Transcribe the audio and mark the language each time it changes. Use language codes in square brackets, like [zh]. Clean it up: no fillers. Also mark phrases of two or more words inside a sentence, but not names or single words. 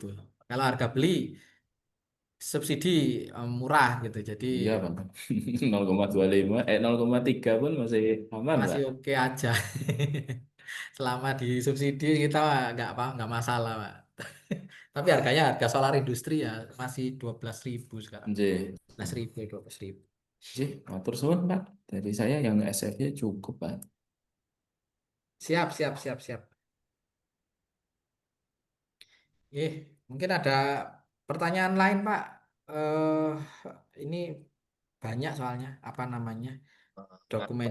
[id] Kalau harga beli subsidi murah gitu. Jadi Iya, Pak. 0,25, 0,3 pun masih aman, masih Pak. oke aja. Selama disubsidi kita nggak masalah, Pak. Tapi harganya harga solar industri ya masih 12.000 sekarang. Nggih. 11.000, 12.000. [jv] Nggih, matur suwun, Pak. [id] Dari saya yang SF-nya cukup, Pak. Siap, siap, siap, siap. Mungkin ada pertanyaan lain, Pak. Eh, ini banyak soalnya apa namanya Pak